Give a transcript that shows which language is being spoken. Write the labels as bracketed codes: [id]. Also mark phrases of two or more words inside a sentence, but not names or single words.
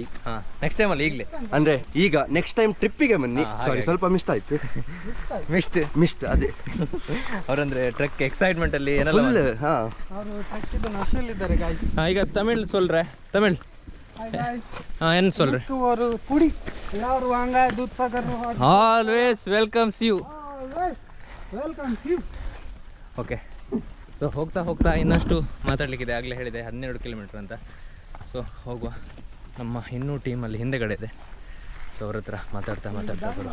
[en] next time [kn] ಈಗಲೇ ಅಂದರೆ ಈಗ [en] next time [kn] ಟ್ರಿಪ್ಪಿಗೆ ಬನ್ನಿ. ಸಾರಿ, ಸ್ವಲ್ಪ ಮಿಸ್ಟ್ ಆಯಿತು. ಮಿಸ್ಟ್ ಅದೇ ಅವರಂದ್ರೆ [en] trek excitement [kn] ಏನೆಲ್ಲ ಫುಲ್. ಹಾಂ, ಅವರು ಟ್ರಕ್ಕಿದ್ದು ನಶೆಯಲ್ಲಿದ್ದಾರೆ ಗಾಯ್ಸ್. ಈಗ ತಮಿಳ್ சொல்றே ತಮಿಳ್ ಏನು சொல்றே [ta] ஒரு குடி எல்லாரும் வாங்க தூத்சாகர் [en] always welcomes you. welcome you. [kn] ಓಕೆ, ಸೊ ಹೋಗ್ತಾ ಹೋಗ್ತಾ ಇನ್ನಷ್ಟು ಮಾತಾಡಲಿಕ್ಕಿದೆ. ಆಗಲೇ ಹೇಳಿದೆ 12 ಕಿಲೋಮೀಟ್ರ್ ಅಂತ. ಸೊ ಹೋಗುವ. ನಮ್ಮ ಇನ್ನೂ ಟೀಮಲ್ಲಿ ಹಿಂದೆಗಡೆ ಇದೆ. ಸೊ ಅವ್ರ ಹತ್ರ ಮಾತಾಡ್ತಾ ಬರುವ.